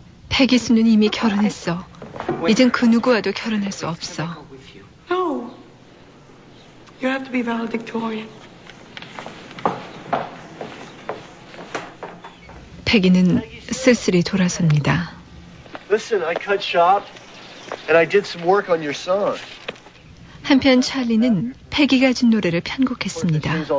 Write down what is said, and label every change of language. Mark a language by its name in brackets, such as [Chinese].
[Korean] 페기 수는 이미 결혼했어. 이젠 그 누구와도 결혼할 수 없어. [English] No. You have to be valedictorian. [Korean] 페기는 쓸쓸히 돌아섭니다. [English] Listen, I cut shop and I did some work on your song. [Korean] 한편 찰리는 페기가 준 노래를 편곡했습니다.